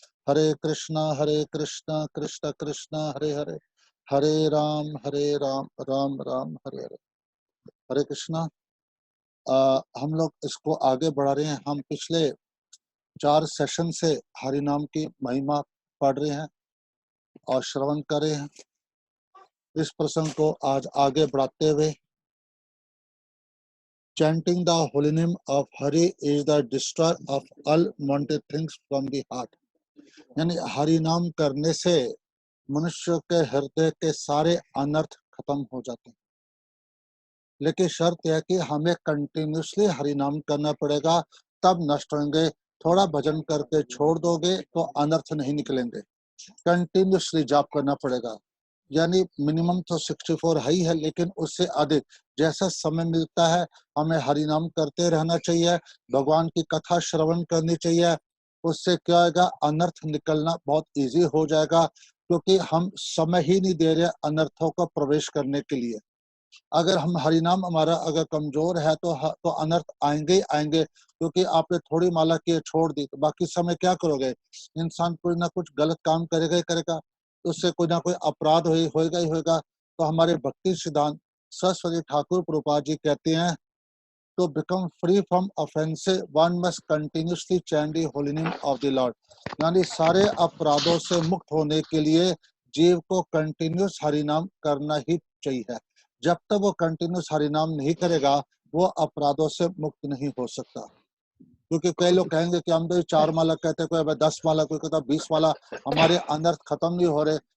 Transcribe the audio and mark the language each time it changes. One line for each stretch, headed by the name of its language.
Hindi: हरे कृष्णा कृष्ण कृष्ण हरे हरे, हरे राम राम राम हरे हरे। हरे कृष्णा। हम लोग इसको आगे बढ़ा रहे हैं। हम पिछले 4 सेशन से हरि नाम की महिमा पढ़ रहे हैं और श्रवण कर रहे हैं। इस प्रसंग को आज आगे बढ़ाते हुए,
English: chanting the holy name of Hari is the destroyer of all wanted things from the heart।
Hindi: यानी हरि नाम करने से मनुष्य के हृदय के सारे अनर्थ खत्म हो जाते हैं। लेकिन शर्त यह है कि हमें कंटिन्यूसली हरि नाम करना पड़ेगा, तब नष्ट होंगे। थोड़ा भजन करके छोड़ दोगे तो अनर्थ नहीं निकलेंगे। कंटिन्यूसली जाप करना पड़ेगा। यानी मिनिमम तो 64 है ही है, लेकिन उससे अधिक जैसा समय मिलता है हमें हरि नाम करते रहना चाहिए। भगवान की कथा श्रवण करनी चाहिए। उससे क्या होगा, अनर्थ निकलना बहुत इजी हो जाएगा, क्योंकि हम समय ही नहीं दे रहे अनर्थों का प्रवेश करने के लिए। अगर हम हरिनाम हमारा अगर कमजोर है तो अनर्थ आएंगे ही आएंगे, क्योंकि आपने थोड़ी माला की छोड़ दी तो बाकी समय क्या करोगे। इंसान कुछ ना कुछ गलत काम करेगा ही करेगा, उससे कोई ना कोई अपराध होएगा ही होएगा। तो हमारे भक्ति सिद्धांत सरस्वती ठाकुर प्रभुपाद जी कहते हैं,
English: to become free from offenses one must continuously chant the holy name of the Lord।
Hindi: यानी सारे अपराधों से मुक्त होने के लिए जीव को कंटिन्यूस हरि नाम करना ही चाहिए। जब तक वो कंटिन्यूस हरि नाम नहीं करेगा वो अपराधों से मुक्त नहीं हो सकता। क्योंकि कई लोग कहेंगे कि हम तो 4 माला कहते, कोई 10 माला, कोई कहता 20 माला, हमारे अनर्थ खत्म नहीं हो रहे।